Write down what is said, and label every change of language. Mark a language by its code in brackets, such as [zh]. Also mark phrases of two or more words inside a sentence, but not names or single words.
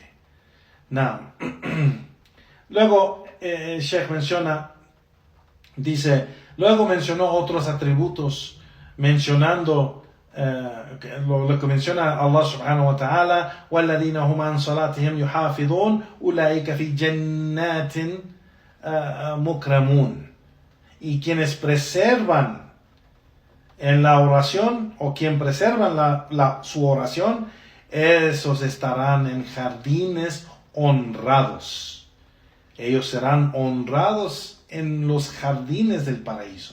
[es] Now, luego Sheikh luego mencionó otros atributos, mencionando lo que menciona Allah [ar] سبحانه وتعالى: وَالَّذِينَ هُمْ عَنْ صَلَاتِهِمْ يُحَافِظُونَ أُولَٰئِكَ فِي جَنَّاتٍ مُكْرَمُونَ. [es] Y quienes preservan en la oración, o quien preservan su oración, esos estarán en jardines honrados. Ellos serán honrados en los jardines del paraíso.